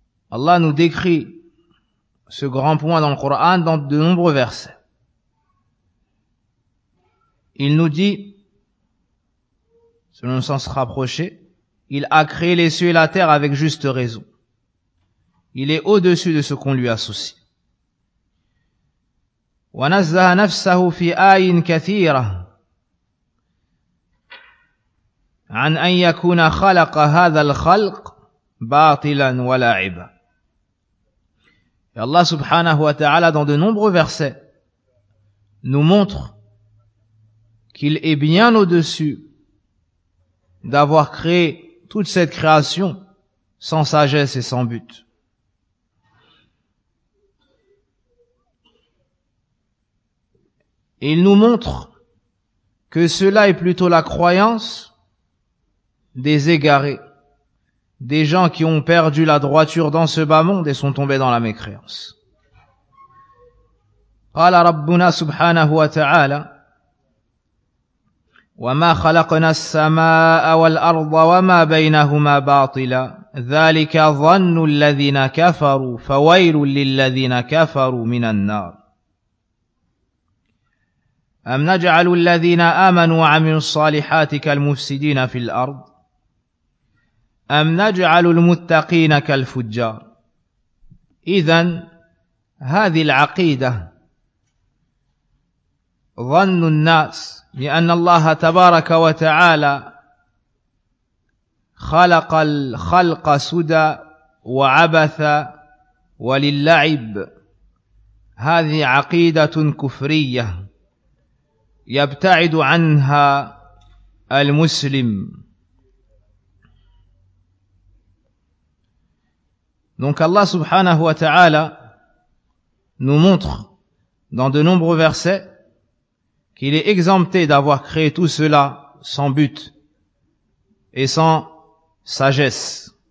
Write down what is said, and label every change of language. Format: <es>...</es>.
<fr>Allah nous décrit ce grand point dans le Coran dans de nombreux versets. Il nous dit, selon le sens rapproché, il a créé les cieux et la terre avec juste raison. Il est au-dessus de ce qu'on lui associe.</fr> <ar>ونزه نفسه في آي كثيرة عن أن يكون خلق هذا الخلق باطلا ولاعبا.</ar> <fr>Et Allah subhanahu wa ta'ala dans de nombreux versets nous montre qu'il est bien au-dessus d'avoir créé toute cette création sans sagesse et sans but. Il nous montre que cela est plutôt la croyance des égarés, des gens qui ont perdu la droiture dans ce bas monde et sont tombés dans la mécréance.</fr> <ar>قال ربنا سبحانه وتعالى وما خلقنا السماء والأرض وما بينهما باطلا ذلك ظن الذين كفروا فويل للذين كفروا من النار أم نجعل الذين آمنوا وعملوا الصالحات كالمفسدين في الأرض أم نجعل المتقين كالفجار إذن هذه العقيدة ظن الناس بأن الله تبارك وتعالى خلق الخلق سدى وعبث وللعب هذه عقيدة كفرية يبتعد عنها المسلم.</ar> <fr>Donc Allah subhanahu wa ta'ala nous montre dans de nombreux versets qu'il est exempté d'avoir créé tout cela sans but et sans sagesse.</fr>